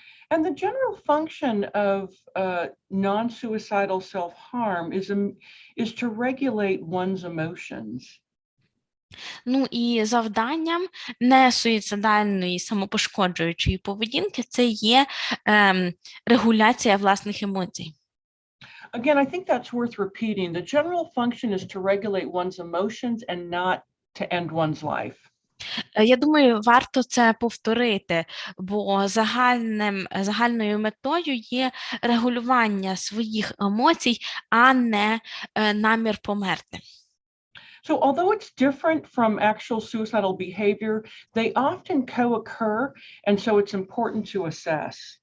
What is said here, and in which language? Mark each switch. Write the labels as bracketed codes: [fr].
[en] And the general function of non-suicidal self-harm is to regulate one's emotions. [uk] Ну і завданням несуїцидальної самопошкоджуючої поведінки це є регуляція власних емоцій. [en] Again, I think that's worth repeating. The general function is to regulate one's emotions and not to end one's life. [uk] Я думаю, варто це повторити, бо загальною метою є регулювання своїх емоцій, а не намір померти. [en] So although it's different from actual suicidal behavior, they often co-occur, and so it's important to assess.